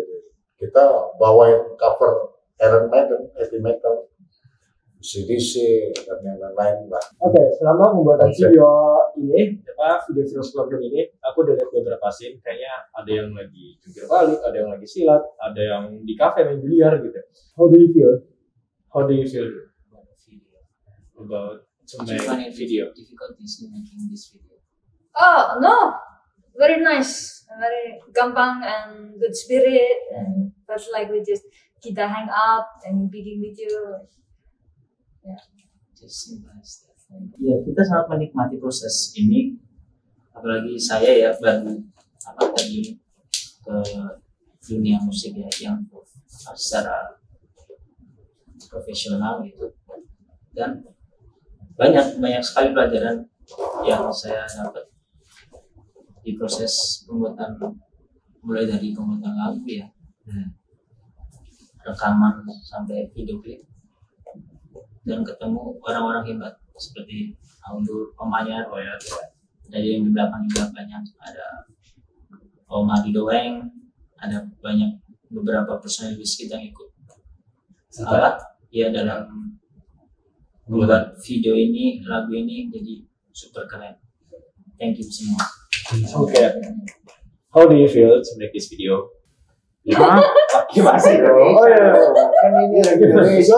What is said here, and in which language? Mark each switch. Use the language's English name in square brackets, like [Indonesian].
[Indonesian] Jadi kita bawain cover Iron Maiden, heavy metal, CDC dan yang lain-lain lah. Oke, selama pembuatan video ini, video Virus Lockdown ini, aku udah lihat beberapa scene. Kayaknya ada yang lagi jungkir balik, ada yang lagi silat, ada yang di kafe main biliar gitu. [English] How do you feel about to make video? Difficulties in making this video. Oh no, very nice, very [Indonesian] gampang [English] and good spirit, and felt like we [Indonesian] kita [English] hang out and [Indonesian] bikin [English] video. Just simple as that. [Indonesian] Ya, kita sangat menikmati proses ini, apalagi saya ya baru terjun ke dunia musik ya yang secara profesional gitu, dan banyak sekali pelajaran yang saya dapat di proses pembuatan, mulai dari pembuatan lagu ya, rekaman sampai video klip, dan ketemu orang-orang hebat seperti Om Ayat, dari yang di belakang juga banyak, ada Om Adi Doeng, ada banyak beberapa personalis kita yang ikut ya dalam membuat video ini, lagu ini jadi super keren. [English] Thank you [Indonesian] semua. [English] Okay. How do you feel to make this video? [Indonesian] Gimana sih? Oh ya, kan ini lagi Indonesia.